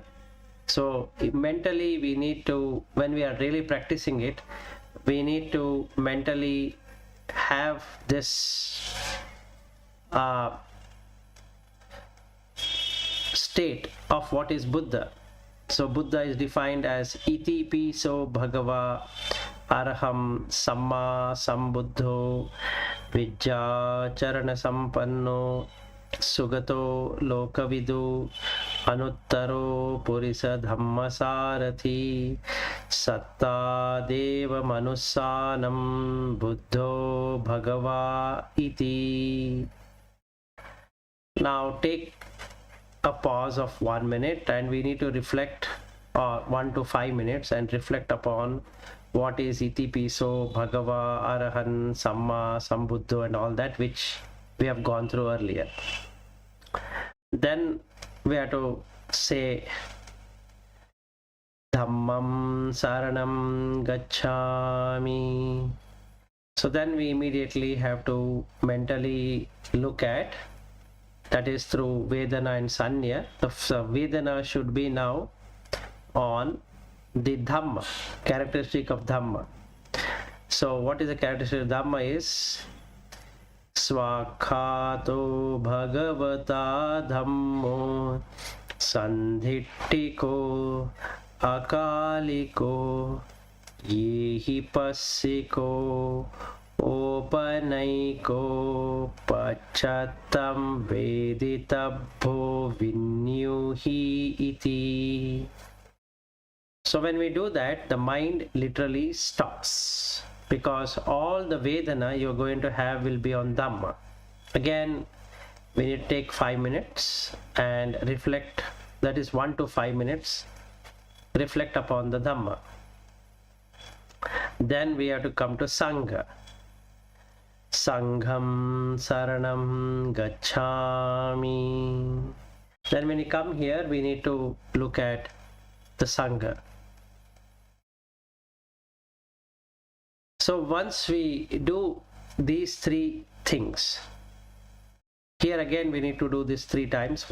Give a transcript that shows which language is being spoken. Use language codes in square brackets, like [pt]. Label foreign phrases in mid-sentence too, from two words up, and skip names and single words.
[en] So mentally we need to, when we are really practicing it, we need to mentally have this state of what is Buddha. So Buddha is defined as [pi] iti piso bhagava araham samma sambuddho vijja charana sampanno sugato lokavidu anuttaro purisa dhamma sarathi satta deva manusanam buddho bhagava iti. [en] Now take a pause of 1 minute and we need to reflect, 1 to 5 minutes, and reflect upon what is [pi] iti piso bhagava arahan samma sambuddho [en] and all that, which we have gone through earlier. Then we have to say [pi] Dhammam saranam gacchami. [en] So then we immediately have to mentally look at, that is through Vedana and Sanya. The Vedana should be now on the Dhamma, characteristic of Dhamma. So what is the characteristic of Dhamma is [pi] Swakhato Bhagavata Dhammo Sandhittiko Akaliko Yehi Passiko Opanaiko Pachattam Veditabho Vinyuhi iti. [en] So when we do that, the mind literally stops, because all the Vedana you're going to have will be on Dhamma. Again, we need to take 5 minutes and reflect, that is 1 to 5 minutes, reflect upon the Dhamma. Then we have to come to Sangha. [pi] Sangham saranam gacchami. [en] Then when we come here, we need to look at the Sangha. So once we do these 3 things, here again we need to do this 3 times.